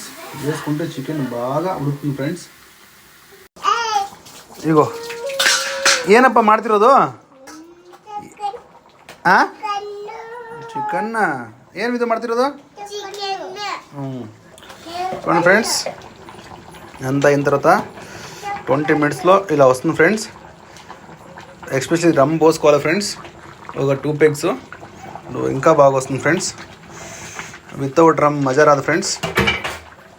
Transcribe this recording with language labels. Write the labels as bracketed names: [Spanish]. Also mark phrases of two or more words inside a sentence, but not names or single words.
[Telugu] వేసుకుంటే చికెన్ బాగా ఉడుకుతుంది ಫ್ರೆಂಡ್ಸ್. [Kannada] ಇಗೋ ಏನಪ್ಪ ಮಾಡ್ತಿರೋದು? ಚಿಕನ್ನ ಏನು ಇದು ಮಾಡ್ತಿರೋದು? [Telugu] చూడండి ఫ్రెండ్స్, ఎంత అయిన తర్వాత 20 మినిట్స్లో ఇలా వస్తుంది ఫ్రెండ్స్. ఎక్స్పెషల్లీ రమ్ పోసుకోవాలి ఫ్రెండ్స్, ఒక 2 పెగ్స్. ఇంకా బాగా వస్తుంది ఫ్రెండ్స్. [English] without rum [Telugu] మజా రాదు ఫ్రెండ్స్.